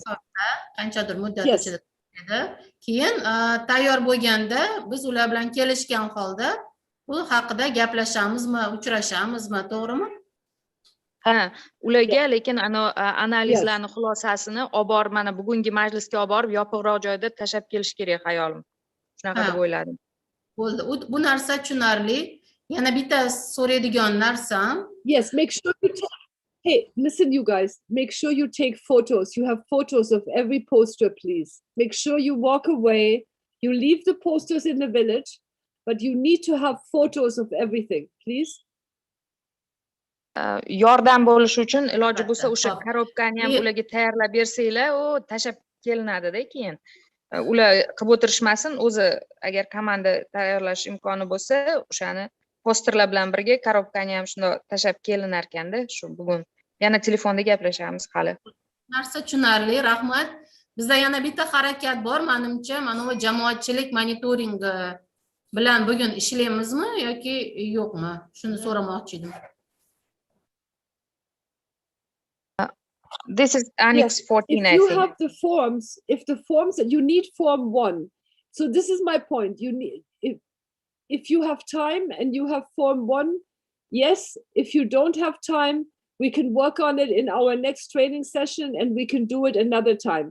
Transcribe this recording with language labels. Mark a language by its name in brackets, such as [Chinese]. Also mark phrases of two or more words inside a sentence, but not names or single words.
[Uzbek] Qanchadir muddat ichida to'playdi. Keyin tayyor bo'lganda biz ular bilan kelishgan holda bu haqida gaplashamizmi, uchrashamizmi, to'g'rimi? Ha, ularga lekin analizlarni xulosasini olib borib, mana bugungi majlisga olib borib, yopiqroq joyda tashab kelish kerak xayolim. Shunaqa deb o'yladim. Bo'ldi. Bu narsa tushunarli. Yana bitta so'raydigan narsam. [English] Yes, make sure you hey, listen you guys, make sure you take photos. You have photos of every poster, please. Make sure you walk away. You leave the posters in the village, but you need to have photos of everything, please. [Uzbek] Yordam bo'lishi uchun iloji bo'lsa o'sha korobkani ham ularga tayyorlab bersanglar, u tashab kelinadi-da keyin. Ular qilib o'tirishmasin, o'zi agar komanda tayyorlash imkoni bo'lsa, o'shani posterlar bilan birga korobkani ham shunday tashab kelinar ekanda, shu bugun. Yana telefonda gaplashamiz hali. Narsa tushunarli, rahmat. Bizda yana bitta harakat bor, menimcha, mana bu jamoatchilik monitoringi bilan bugun ishlaymizmi yoki yo'qmi? Shuni so'ramoqchi edim. [English] This is Annex 14, I think. If you have the forms, you need Form 1. So this is my point. You need, if you have time and you have Form 1, yes. If you don't have time, we can work on it in our next training session and we can do it another time.